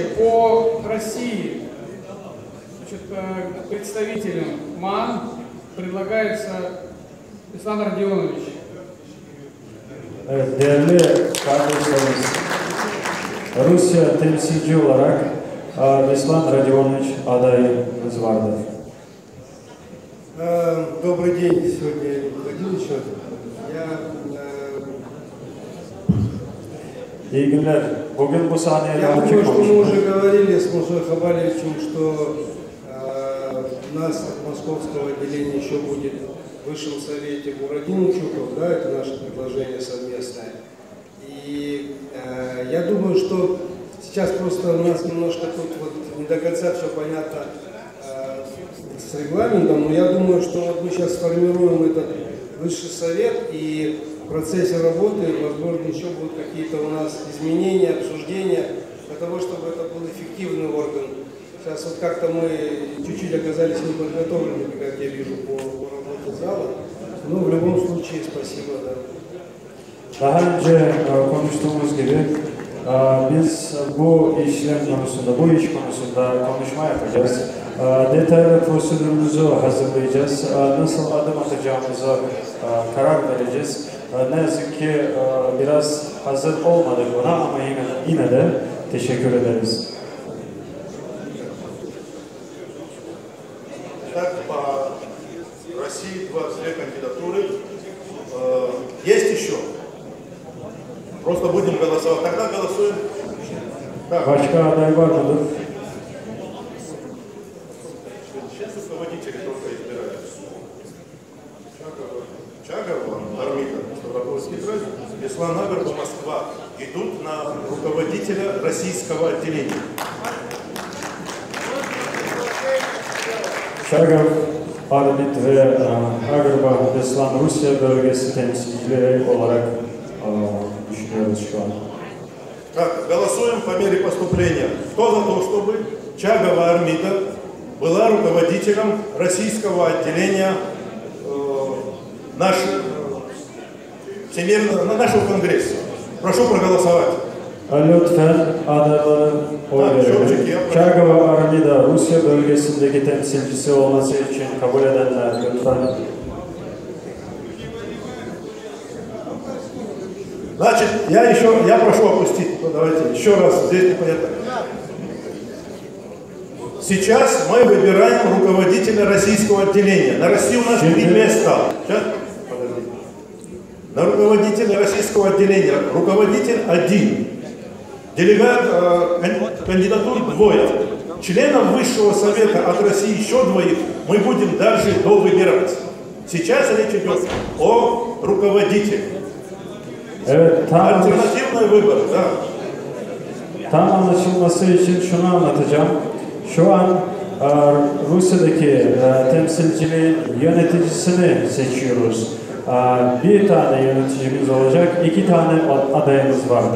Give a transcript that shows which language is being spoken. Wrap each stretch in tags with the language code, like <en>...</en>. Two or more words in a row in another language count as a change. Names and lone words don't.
<ru>По России, значит, представителем МАН предлагается Александр Родионович.</ru> <tr>Evet, değerli kardeşlerimiz, Rusya temsilci olarak Беслан Родионович adayımız vardır.</tr> <ru>Добрый день, сегодня я не приходил еще.</ru> <tr>İyi günler. Bugün bu sahneye</tr> <ru>Я</ru> <tr>daha</tr> <ru>думаю, что мы</ru> <tr>çıkmamışım.</tr> <ru>уже говорили с Мусой Хабалевичем, что у нас от московского отделения еще будет в Высшем Совете Бурадин Чуков, да, это наше предложение совместное. И я думаю, что сейчас просто у нас немножко тут вот не до конца все понятно с регламентом, но я думаю, что вот мы сейчас сформируем этот Высший Совет, и в процессе работы, возможно, еще будут какие-то у нас изменения, обсуждения, для того, чтобы это был эффективный орган. Сейчас вот как-то мы чуть-чуть оказались неподготовленными, как я вижу, по работе зала. Но в любом случае спасибо, да.</ru> <tr>Daha önce konuştuğumuz gibi biz bu işlem konusunda, bu iş konusunda konuşma yapacağız. Detaylı prosedürümüzü hazırlayacağız. Nasıl adım atacağımıza karar vereceğiz. Ne yazık ki biraz hazır olmadık buna ama yine de teşekkür ederiz.</tr> <ru>Так, по России 22 кандидатуры. Есть еще? Просто будем голосовать. Тогда голосуем. Так.</ru> <tr>Başka aday var mıdır?</tr> <ru>Сейчас руководители только избираются. Чагова, Армита, Ставропольский край, Беслан Агарба, Москва идут на руководителя российского отделения.</ru> <tr>Çagav, Armit ve Agarba, Beslan Rusya bölgesi temsilcileri olarak düşünüyoruz şu an.</tr> <ru>Так, голосуем по мере поступления. Кто за то, чтобы Чагова Армита была руководителем российского отделения нашего конгресса? Прошу проголосовать.</ru> <tr>Lütfen adayları oy verelim. Çagava Armida, Rusya bölgesindeki temsilcisi olması için kabul edenler lütfen.</tr> <ru>Значит, я прошу опустить, давайте еще раз, здесь непонятно. Сейчас мы выбираем руководителя российского отделения. На России у нас 3 места. Сейчас, подождите. На руководителя российского отделения руководитель 1. Делегат, кандидатур 2. Членов Высшего Совета от России еще 2 мы будем дальше довыбирать. Сейчас речь идет о руководителе.</ru> <tr>Evet,</tr> <ru>Альтернативный выбор, да.</ru> <tr>Tam anlaşılması için şunu anlatacağım. Şu an Rusya'daki temsilciliğin yöneticisini seçiyoruz. Bir tane yöneticimiz olacak, 2 tane adayımız vardır.</tr>